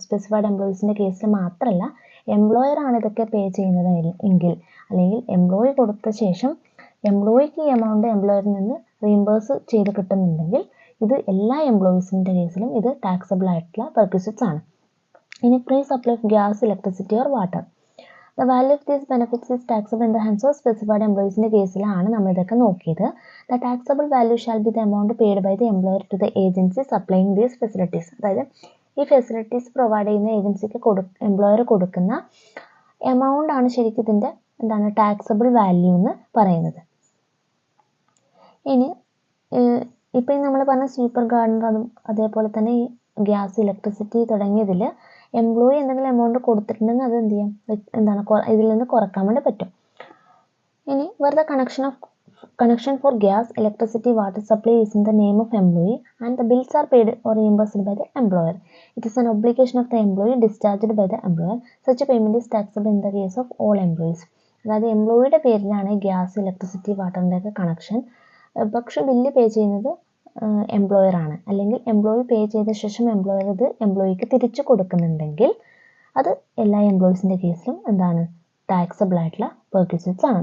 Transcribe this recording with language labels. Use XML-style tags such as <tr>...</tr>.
<ml>Specified എംപ്ലോയീസിൻ്റെ കേസിൽ മാത്രമല്ല, employer ആണ് ഇതൊക്കെ പേ ചെയ്യുന്നത് എങ്കിൽ, അല്ലെങ്കിൽ എംപ്ലോയി കൊടുത്ത ശേഷം എംപ്ലോയിക്ക് ഈ എമൗണ്ട് എംപ്ലോയറിൽ നിന്ന് റീഇംബേഴ്സ് ചെയ്ത് കിട്ടുന്നുണ്ടെങ്കിൽ ഇത് എല്ലാ എംപ്ലോയീസിൻ്റെ കേസിലും ഇത് ടാക്സബിൾ ആയിട്ടുള്ള പെർക്വിസിറ്റ്സ് ആണ്. ഇനി</ml> <en>Free supply of gas, electricity or water. The value of these benefits is taxable in the hands of specified employees. In the case</en> <ml>നമ്മൾ ഇതൊക്കെ നോക്കിയത്.</ml> <en>The taxable value shall be the amount paid by the employer to the agency supplying these facilities.</en> <ml>അതായത് ഈ facilities provide ചെയ്യുന്ന ഏജൻസിക്ക് employer കൊടുക്കുന്ന amount ആണ് ശരിക്കും ഇതിൻ്റെ എന്താണ് ടാക്സബിൾ വാല്യൂ എന്ന് പറയുന്നത്. ഇനി ഇപ്പം നമ്മൾ പറഞ്ഞ സൂപ്പർ ഗാർഡനർ അതും അതേപോലെ തന്നെ ഈ ഗ്യാസ്, ഇലക്ട്രിസിറ്റി തുടങ്ങിയതിൽ എംപ്ലോയി എന്തെങ്കിലും എമൗണ്ട് കൊടുത്തിട്ടുണ്ടെങ്കിൽ അത് എന്ത് ചെയ്യാം, എന്താണ് ഇതിൽ നിന്ന് കുറക്കാൻ വേണ്ടി പറ്റും. ഇനി വെറുതെ</ml> <en>connection for gas, electricity, water supply is in the name of employee and the bills are paid or reimbursed by the employer. It is an obligation of the employee discharged by the employer. Such a payment is taxable in the case of all employees.</en> <ml>അതായത് എംപ്ലോയിയുടെ പേരിലാണ് gas, electricity, വാട്ടറിൻ്റെ ഒക്കെ connection. പക്ഷെ bill pay ചെയ്യുന്നത് employer ആണ്. അല്ലെങ്കിൽ employee പേ ചെയ്ത ശേഷം എംപ്ലോയർ ഇത് എംപ്ലോയിക്ക് തിരിച്ചു കൊടുക്കുന്നുണ്ടെങ്കിൽ അത് എല്ലാ എംപ്ലോയീസിൻ്റെ കേസിലും എന്താണ് ടാക്സബിൾ ആയിട്ടുള്ള പെർക്വിസിറ്റ്സ് ആണ്.</ml>